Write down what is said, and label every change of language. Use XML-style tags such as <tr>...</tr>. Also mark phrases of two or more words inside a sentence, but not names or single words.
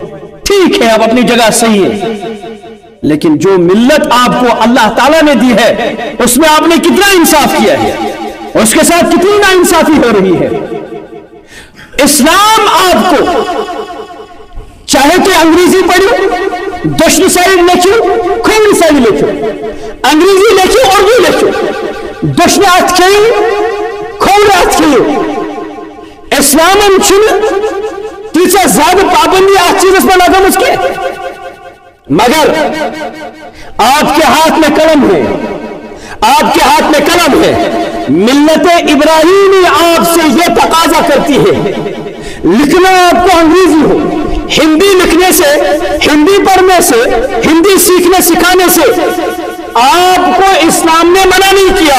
<ur>ٹھیک ہے اب اپنی جگہ صحیح ہے، لیکن جو ملت آپ کو اللہ تعالیٰ نے دی ہے اس میں آپ نے کتنا انصاف کیا ہے، اس کے ساتھ کتنی ناانصافی ہو رہی ہے. اسلام آپ کو چاہے تو انگریزی پڑھو، دشن سائڈ لکھو، کھوڑی سائڈ لکھو، انگریزی لکھو، اردو لکھو،</ur> <ks>دشن ات کھیو کھوڑ ات کھیو.</ks> <ur>اسلام تیسا زیادہ پابندی اس چیز میں لگا اس کے، مگر آپ کے ہاتھ میں قلم ہے، آپ کے ہاتھ میں قلم ہے. ملت ابراہیمی آپ سے یہ تقاضا کرتی ہے لکھنا آپ کو انگریزی ہو، ہندی لکھنے سے، ہندی پڑھنے سے، ہندی سیکھنے سکھانے سے آپ کو اسلام نے منع نہیں کیا.</ur>